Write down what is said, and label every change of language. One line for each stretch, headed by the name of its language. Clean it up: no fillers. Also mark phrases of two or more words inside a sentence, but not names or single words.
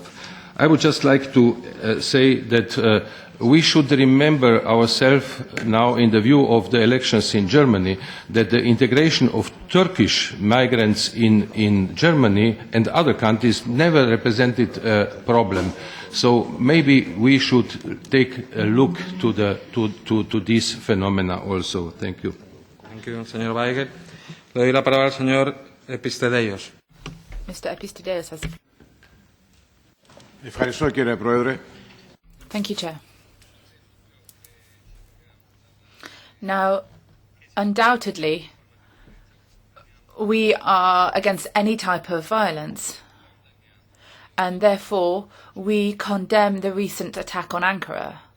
English: I would just like to say that we should remember ourselves now in the view of the elections in Germany that the integration of Turkish migrants in Germany and other countries never represented a problem. So maybe we should take a look to this phenomena also. Thank you. Thank you,
Spanish: señor Weigel. Le doy la palabra al señor Epistedeios.
English: Mr. Epistedeios has...
Greek: Ευχαριστώ, κύριε Πρόεδρε.
English: Thank you, Chair. Now, undoubtedly, we are against any type of violence, and therefore we condemn the recent attack on Ankara.